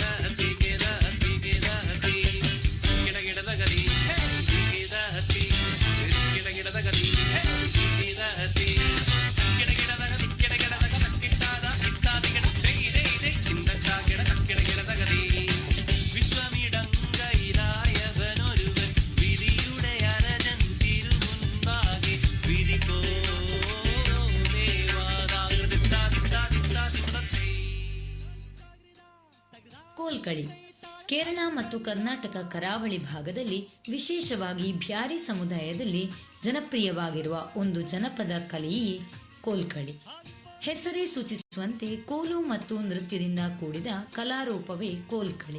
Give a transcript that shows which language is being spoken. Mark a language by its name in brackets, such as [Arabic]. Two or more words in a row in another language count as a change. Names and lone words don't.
[Malayalam] തികിട തികിടതി തിക്കിടകിടതകതി തികിടതി തിക്കിടകിടതകതി തികിടതി തിക്കിടകിടതക തിക്കിടകിടതക തക്കിട്ടാദ ഇത്താതികിടതേ ഇതേ ചിന്തക്കാകിട തക്കിടകിടതകതി വിശ്വമിടങ്കയിലായവനൊരുവൻ വിധിയുടെ അരജൻ തിരുമുൻപാകെ വിധി പോദേവാദാകൃതിത്താതിത്താതിത്താതിവ്രതത്തെ. [Kannada] ಕೋಲ್ಕಳಿ ಕೇರಳ ಮತ್ತು ಕರ್ನಾಟಕ ಕರಾವಳಿ ಭಾಗದಲ್ಲಿ ವಿಶೇಷವಾಗಿ ಬ್ಯಾರಿ ಸಮುದಾಯದಲ್ಲಿ ಜನಪ್ರಿಯವಾಗಿರುವ ಒಂದು ಜನಪದ ಕಲೆಯೇ ಕೋಲ್ಕಳಿ. ಹೆಸರೇ ಸೂಚಿಸುವಂತೆ ಕೋಲು ಮತ್ತು ನೃತ್ಯದಿಂದ ಕೂಡಿದ ಕಲಾರೂಪವೇ ಕೋಲ್ಕಳಿ.